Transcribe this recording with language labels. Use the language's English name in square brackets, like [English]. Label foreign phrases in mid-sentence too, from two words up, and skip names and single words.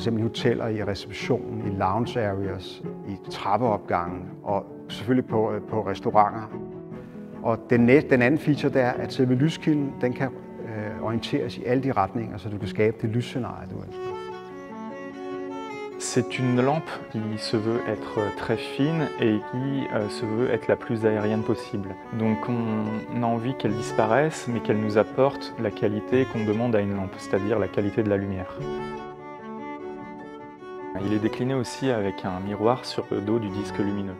[Danish] i hoteller, i receptionen, i [English] lounge areas, [Danish] i trappeopgangen og selvfølgelig på restauranter. Og den anden feature der er, at selve lyskilden den kan orienteres i alle de retninger, så du kan skabe det lysscenarie, du ønsker. [French] C'est une lampe qui se veut être très fine et qui se veut être la plus aérienne possible. Donc on a envie qu'elle disparaisse, mais qu'elle nous apporte la qualité qu'on demande à une lampe, c'est-à-dire la qualité de la lumière. Il est décliné aussi avec un miroir sur le dos du disque lumineux.